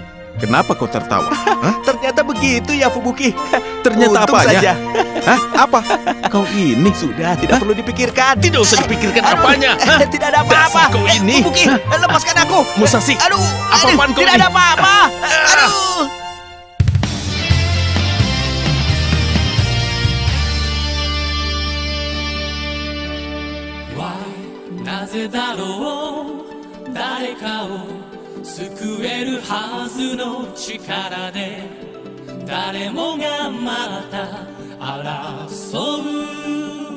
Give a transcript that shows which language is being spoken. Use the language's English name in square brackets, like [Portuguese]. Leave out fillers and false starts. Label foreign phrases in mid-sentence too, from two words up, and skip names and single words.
[Indonesian] Kenapa kau tertawa? Hah? Ternyata begitu ya, Fubuki. Ternyata Untung apanya? saja. Hah? Apa? Kau ini? Sudah, tidak perlu dipikirkan. Tidak usah dipikirkan apanya. Hah? Tidak ada apa-apa. Dasar kau ini. Fubuki, lepaskan aku. Musashi, Aduh, apa-apaan kau tidak ini? ada apa-apa. Aduh. [Japanese] なぜだろう誰かを救えるはずの力で誰もがまた争う